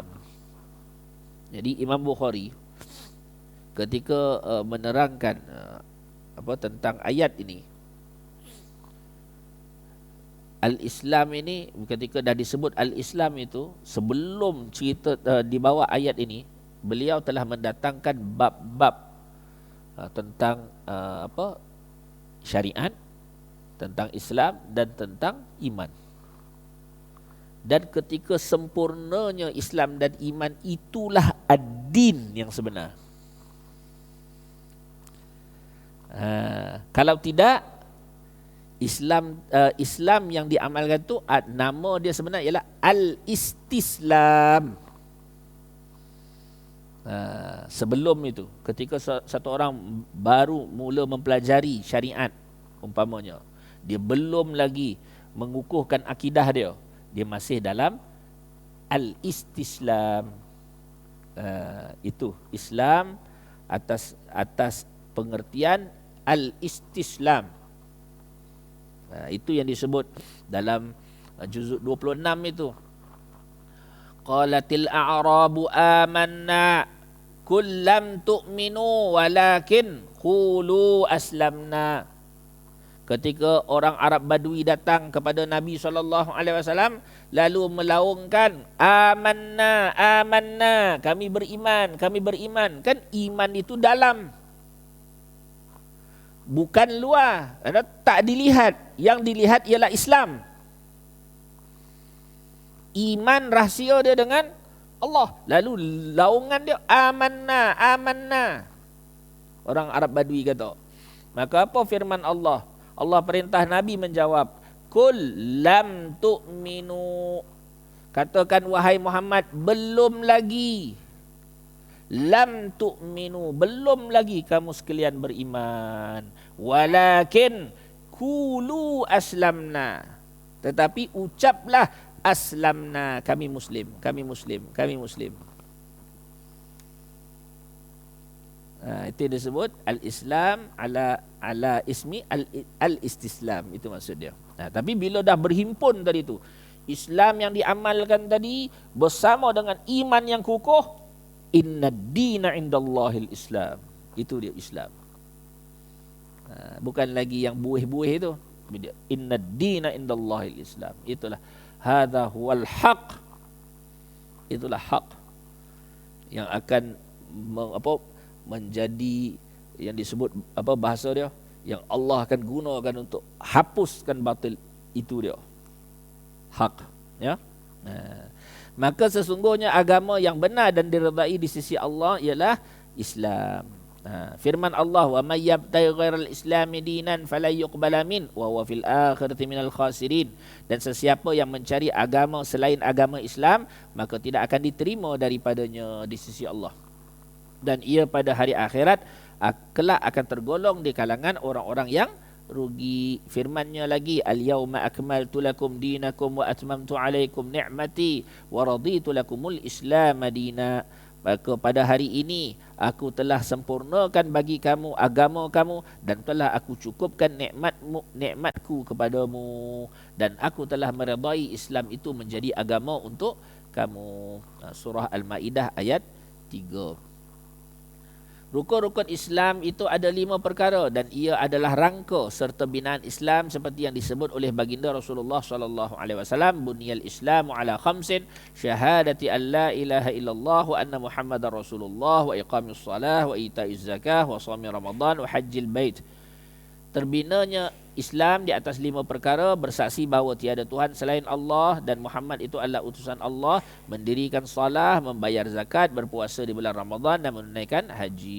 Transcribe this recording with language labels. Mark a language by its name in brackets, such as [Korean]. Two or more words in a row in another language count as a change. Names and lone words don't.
[Malay] Jadi Imam Bukhari ketika menerangkan tentang ayat ini, Al-Islam ini, ketika dah disebut Al-Islam itu, sebelum cerita di bawah ayat ini, beliau telah mendatangkan bab-bab tentang syariat, tentang Islam dan tentang iman. Dan ketika sempurnanya Islam dan iman, itulah ad-din yang sebenar. Kalau tidak, Islam yang diamalkan tu nama dia sebenar ialah Al-Istislam. Sebelum itu, ketika satu orang baru mula mempelajari syariat, umpamanya, dia belum lagi mengukuhkan akidah dia, dia masih dalam Al-Istislam. Itu Islam atas pengertian Al-Istislam. Itu yang disebut dalam juzuk 26 itu. [Arabic] قالت الأعراب آمنا قل لم تؤمنوا ولكن قولوا أسلمنا. [Malay] Ketika orang Arab Badui datang kepada Nabi SAW, lalu melaungkan, [Arabic] آمنا آمنا, [Malay] kami beriman, kami beriman. Kan iman itu dalam, bukan luar. Tak dilihat. Yang dilihat ialah Islam. Iman rahsia dia dengan Allah. Lalu laungan dia [Arabic] آمنا آمنا. [Malay] Orang Arab Badui kata. Maka apa firman Allah? Allah perintah Nabi menjawab, [Arabic] قل لم تؤمنوا. [Malay] Katakan wahai Muhammad, belum lagi. [Arabic] لم تؤمنوا, [Malay] belum lagi kamu sekalian beriman. [Arabic] ولكن قولوا أسلمنا, [Malay] tetapi ucaplah aslamna, kami muslim, kami muslim, kami muslim. Itu disebut [Arabic] الإسلام على اسم الاستسلام, [Malay] itu maksud dia. Tapi bila dah berhimpun tadi tu, Islam yang diamalkan tadi bersama dengan iman yang kukuh, [Arabic] إن الدين عند الله الإسلام, [Malay] itu dia Islam. Bukan lagi yang buih-buih itu. [Arabic] إن الدين عند الله الإسلام. Itulah هذا هو الحق. [Malay] Itulah hak yang akan menjadi yang disebut bahasa dia, yang Allah akan gunakan untuk hapuskan batil. Itu dia hak, ya. Maka sesungguhnya agama yang benar dan diredai di sisi Allah ialah Islam. Firman Allah, [Arabic] ومن يبتغ غير الإسلام دينا فلا يقبل من وهو في الآخرة من الخاسرين. [Malay] Dan sesiapa yang mencari agama selain agama Islam, maka tidak akan diterima daripadanya di sisi Allah, dan ia pada hari akhirat kelak akan tergolong di kalangan orang-orang yang rugi. Firman-Nya lagi, [Arabic] اليوم أكملت لكم دينكم وأتممت عليكم نعمتي ورضيت لكم الإسلام دينا. [Malay] Maka pada hari ini aku telah sempurnakan bagi kamu agama kamu, dan telah aku cukupkan nikmatku kepadamu, dan aku telah meredai Islam itu menjadi agama untuk kamu. Surah Al-Maidah ayat 3. Rukun-rukun Islam itu ada 5 perkara, dan ia adalah rangka serta binaan Islam seperti yang disebut oleh baginda Rasulullah SAW. [Arabic] بني الإسلام على خمس شهادة أن لا إله إلا الله وأن محمدا رسول الله وإقام الصلاة وإيتاء الزكاة وصوم رمضان وحج البيت. [Malay] Terbinanya Islam di atas 5 perkara: bersaksi bahawa tiada Tuhan selain Allah dan Muhammad itu adalah utusan Allah, mendirikan salah, membayar zakat, berpuasa di bulan Ramadan, dan menunaikan haji.